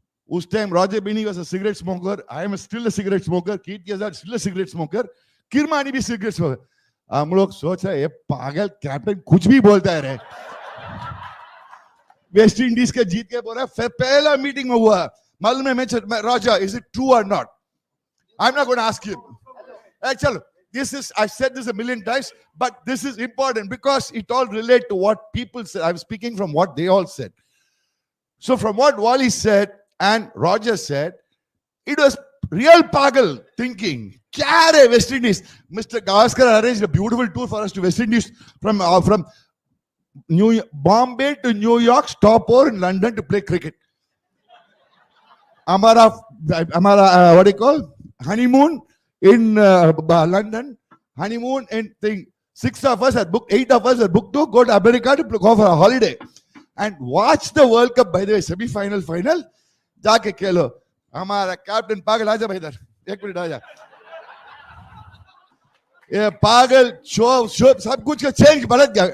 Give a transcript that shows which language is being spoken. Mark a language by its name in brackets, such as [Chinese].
[English] उस time Roger Binny was a cigarette smoker, I am still a cigarette smoker, कीट केजर still a cigarette smoker, Kirmani भी cigarette smoker. [Hindi] हम लोग सोच रहे ये पागल कैप्टन कुछ भी बोलता है रे। वेस्ट इंडीज के जीत के बोल रहा है, पहला मीटिंग में हुआ मालूम है मैं रॉजर, [English] Is it true और not? I am not going to ask you. चलो, this is, I've said this a million times, but this is important because it all relate to what people said. I'm speaking from what they all said. So from what Wally said and Roger said, it was real pagal thinking. Kya West Indies? Mr. Gavaskar arranged a beautiful tour for us to West Indies from Bombay to New York, stopover in London to play cricket. Amara, what do you call? Honeymoon in London. Honeymoon and thing. 6 of us had booked, 8 of us had booked to go to America to go for a holiday. And watch the World Cup, by the way, semi-final, final. [Hindi] जाके खेलो। हमारा captain पागल, आजा भाई इधर, 1 minute आजा। ये पागल show सब कुछ का चेंज बदल गया।